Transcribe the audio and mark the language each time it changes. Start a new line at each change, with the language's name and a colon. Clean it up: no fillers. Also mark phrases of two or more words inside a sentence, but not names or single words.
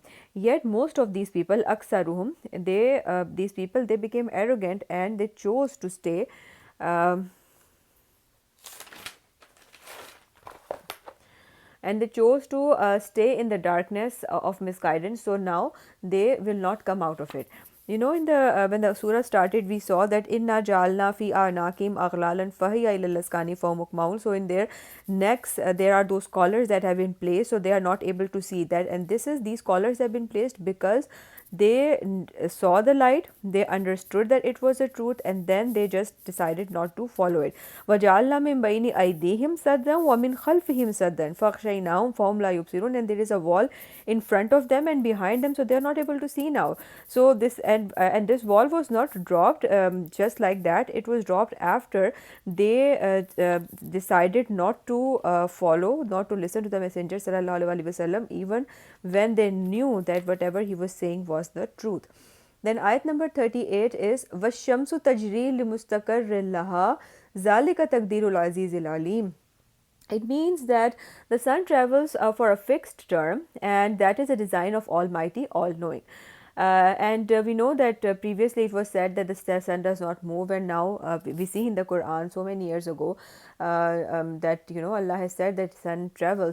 English: Yet most of these people, aksaruhum, these people, they became arrogant and they chose to stay um, and they chose to stay in the darkness of misguidance. So now they will not come out of it. You know, in the when the surah started, we saw that
Arabic: إنا جعلنا في أعناقهم أغلالا فهي إلى الأذقان فهم.
English: So in their necks there are those collars that have been placed, so they are not able to see that. And these collars have been placed because they saw the light, they understood that it was the truth, and then they just decided not to follow it.
Arabic: وَجَعَلْنَا مِن بَيْنِ أَيْدِيهِمْ سَدًّا وَمِنْ خَلْفِهِمْ سَدًّا فَأَغْشَيْنَاهُمْ فَهُمْ لَا يُبْصِرُونَ.
English: And there is a wall in front of them and behind them, so they are not able to see now. So and this wall was not dropped just like that. It was dropped after they decided not to follow, not to listen to the Messenger
Arabic: صلى الله عليه وسلم,
English: even when they knew that whatever he was saying was the truth. Then ayat number 38 is
Arabic: والشمس تجري لمستقر لها ذلك تقدير العزيز العليم.
English: It means that the sun travels for a fixed term, and that is a design of Almighty, all-knowing. And we know that previously it was said that the sun does not move, and now we see in the Quran so many years ago that Allah has said that sun travels.